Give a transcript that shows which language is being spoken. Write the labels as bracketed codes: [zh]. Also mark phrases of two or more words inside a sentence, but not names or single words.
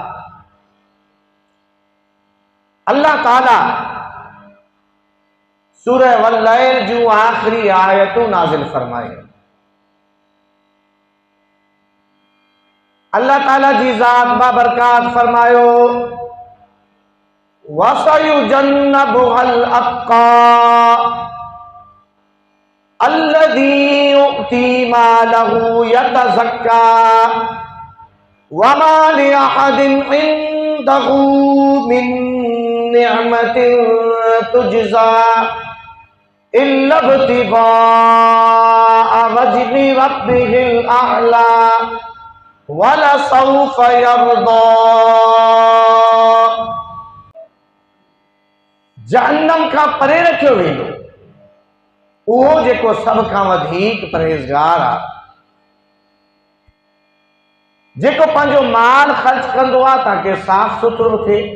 [sd] अल्लाह ताला सूरह वल्लैल जूं आख़िरी आयतूं नाज़िल फरमाई. अल्लाह ताला जी ज़ात बाबरकात फरमायो [ar] وسيجنبها الأتقى الذي يؤتي ماله يتزكى وما لأحد عنده من نعمة تجزى إلا ابتغاء وجه ربه الأعلى ولسوف يرضى. [sd] जहन्नम खां परे रखियो वेंदो उहो जेको सभ खां वधीक परहेज़गार आहे, जेको पंहिंजो माल ख़र्च कंदो आहे ताकि साफ़ सुथरो थिए.